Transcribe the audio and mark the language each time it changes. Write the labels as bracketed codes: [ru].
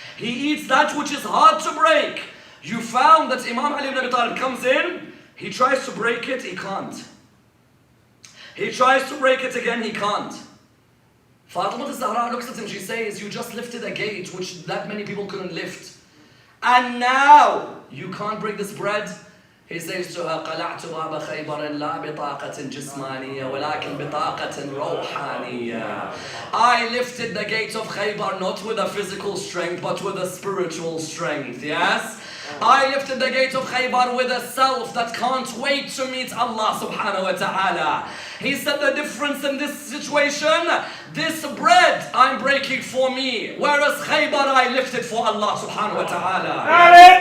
[en] He eats that which is hard to break. You found that Imam Ali ibn Abi Talib comes in, he tries to break it, he can't. He tries to break it again, he can't. Fatima Zahra looks at him, she says, you just lifted a gate which that many people couldn't lift. And now, you can't break this bread? He says to her, [ar] قَلَعْتُ بَابَ خَيْبَرٍ لَا بِطَاقَةٍ جِسْمَانِيَّةٍ وَلَكِنْ بِطَاقَةٍ رَوْحَانِيَّةٍ. [en] I lifted the gates of Khyber not with a physical strength, but with a spiritual strength, yes? I lifted the gate of Khyber with a self that can't wait to meet Allah subhanahu wa ta'ala. He said the difference in this situation, this bread I'm breaking for me, whereas Khyber I lifted for Allah subhanahu wa ta'ala.